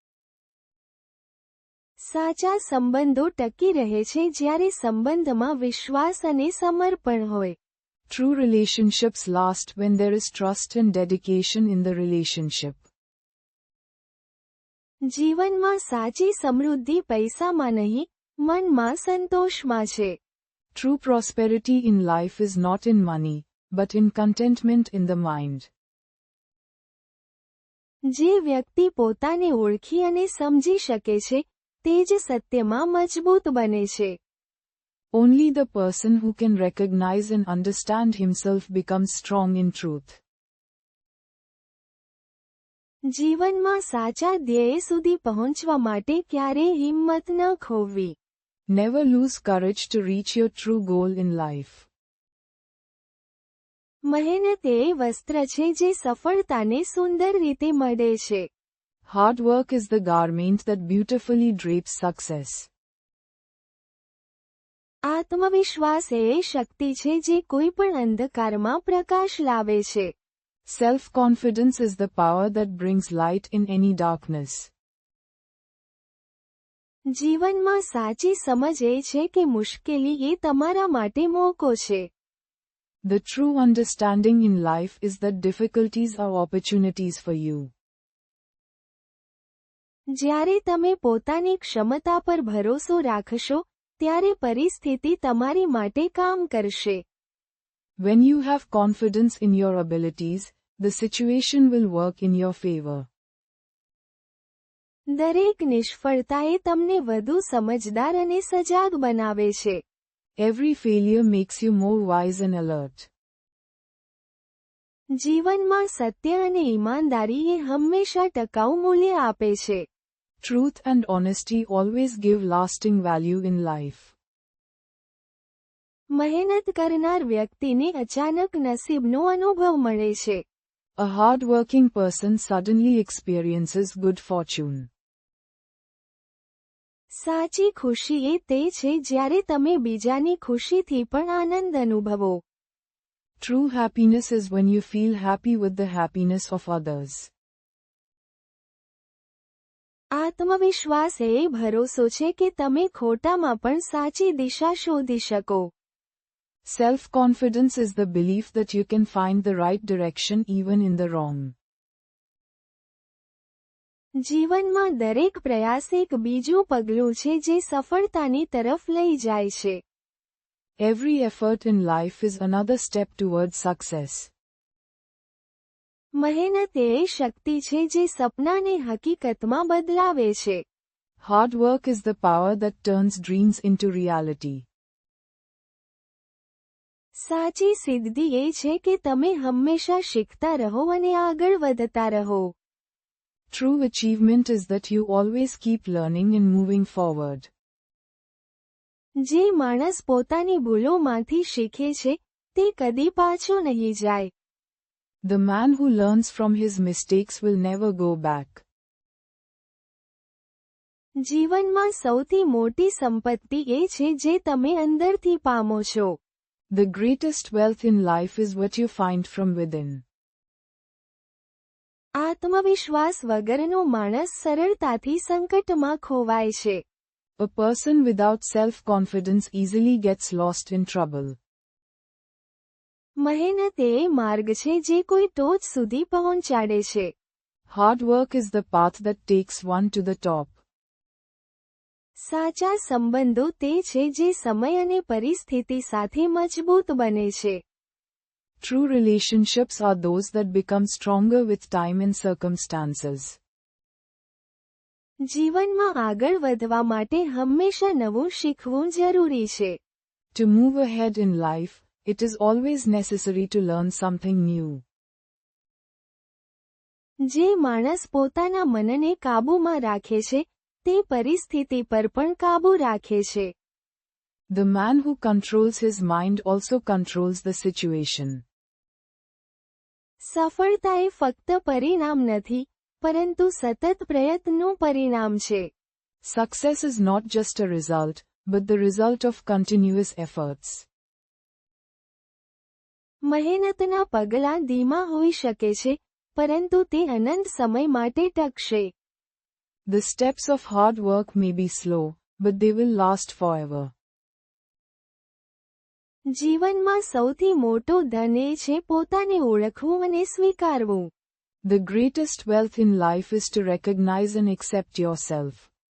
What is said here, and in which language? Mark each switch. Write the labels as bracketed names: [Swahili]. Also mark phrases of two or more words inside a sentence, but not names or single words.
[Gujarati] સાચા સંબંધો ટકી રહે છે જ્યારે સંબંધમાં વિશ્વાસ અને સમર્પણ હોય. [English] True relationships last when there is trust and dedication in the relationship. [Gujarati] જીવનમાં સાચી સમૃદ્ધિ પૈસામાં નહીં, મનમાં સંતોષમાં છે. [English] True prosperity in life is not in money, but in contentment in the mind. [Gujarati] જે વ્યક્તિ પોતાને ઓળખી અને સમજી શકે છે, તે જ સત્યમાં મજબૂત બને છે. [English] Only the person who can recognize and understand himself becomes strong in truth. [Gujarati] જીવનમાં સાચા ધ્યેય સુધી પહોંચવા માટે ક્યારેય હિંમત ન ખોવી. [English] Never lose courage to reach your true goal in life. [Gujarati] મહેનત એ વસ્ત્ર છે જે સફળતાને સુંદર રીતે મઢે છે. [English] Hard work is the garment that beautifully drapes success. [Gujarati] આત્મવિશ્વાસ એ શક્તિ છે જે કોઈ પણ અંધકારમાં પ્રકાશ લાવે છે. [English] Self-confidence is the power that brings light in any darkness. [Gujarati] જીવનમાં સાચી સમજ એ છે કે મુશ્કેલી એ તમારા માટે મોકો છે. [English] The true understanding in life is that difficulties are opportunities for you. [Gujarati] જ્યારે તમે પોતાની ક્ષમતા પર ભરોસો રાખશો, ત્યારે પરિસ્થિતિ તમારી માટે કામ કરશે. [English] When you have confidence in your abilities, the situation will work in your favor. [Gujarati] દરેક નિષ્ફળતા એ તમને વધુ સમજદાર અને સજાગ બનાવે છે. [English] Every failure makes you more wise and alert. [Gujarati] જીવનમાં સત્ય અને ઈમાનદારી એ હંમેશા ટકાઉ મૂલ્ય આપે છે. [English] Truth and honesty always give lasting value in life. [Gujarati] મહેનત કરનાર વ્યક્તિને અચાનક નસીબનો અનુભવ મળે છે. [English] A hard-working person suddenly experiences good fortune. [Gujarati] સાચી ખુશી એ તે છે જ્યારે તમે બીજાની ખુશીથી પણ આનંદ અનુભવો. [English] True happiness is when you feel happy with the happiness of others. [Gujarati] આત્મવિશ્વાસ એ ભરોસો છે કે તમે ખોટામાં પણ સાચી દિશા શોધી શકો. [English] Self-confidence is the belief that you can find the right direction even in the wrong. [Gujarati] જીવનમાં દરેક પ્રયાસ એક બીજું પગલું છે જે સફળતાની તરફ લઈ જાય છે. [English] Every effort in life is another step towards success. [Gujarati] મહેનત એ શક્તિ છે જે સપનાને હકીકતમાં બદલાવે છે. [English] Hard work is the power that turns dreams into reality. [Gujarati] સાચી સિદ્ધિ એ છે કે તમે હંમેશા શીખતા રહો અને આગળ વધતા રહો. [English] True achievement is that you always keep learning and moving forward. [Gujarati] જે માણસ પોતાની ભૂલોમાંથી શીખે છે તે કદી પાછો નહીં જાય. [English] The man who learns from his mistakes will never go back. [Gujarati] જીવનમાં સૌથી મોટી સંપત્તિ એ છે જે તમે અંદરથી પામો છો. [English] The greatest wealth in life is what you find from within. [Gujarati] આત્મવિશ્વાસ વગરનો માણસ સરળતાથી સંકટમાં ખોવાય છે. [English] A person without self-confidence easily gets lost in trouble. [Gujarati] મહેનત એ માર્ગ છે જે કોઈ ટોચ સુધી પહોંચાડે છે. [English] Hard work is the path that takes one to the top. [Gujarati] સાચા સંબંધો તે છે જે સમય અને પરિસ્થિતિ સાથે મજબૂત બને છે. [English] True relationships are those that become stronger with time and circumstances. [Gujarati] જીવનમાં આગળ વધવા માટે હંમેશા નવું શીખવું જરૂરી છે. [English] To move ahead in life, it is always necessary to learn something new. [Gujarati] જે માણસ પોતાના મનને કાબૂમાં રાખે છે તે પરિસ્થિતિ પર પણ કાબૂ રાખે છે. [English] The man who controls his mind also controls the situation. [Gujarati] સફળતા એ ફક્ત પરિણામ નથી, પરંતુ સતત પ્રયત્નનું પરિણામ છે. [English] Success is not just a result, but the result of continuous efforts. [Gujarati] મહેનતના પગલાં ધીમા હોઈ શકે છે, પરંતુ તે અનંત સમય માટે ટકશે. [English] The steps of hard work may be slow, but they will last forever. [Gujarati] જીવનમાં સૌથી મોટો ધન એ છે પોતાને ઓળખવું અને સ્વીકારવું. [English] The greatest wealth in life is to recognize and accept yourself.